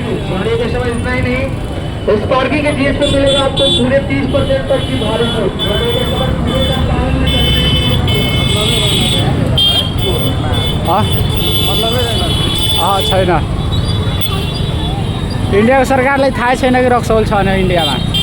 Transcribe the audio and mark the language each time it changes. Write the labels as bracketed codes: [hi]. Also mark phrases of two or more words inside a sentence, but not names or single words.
[hi] इस पार्किंग के जीएस पे मिलेगा आपको पूरे 30% तक की भारी छूट। [ne] छैन इन्डियाको सरकारलाई थाहै छैन कि रक्सौल छ भने इन्डियामा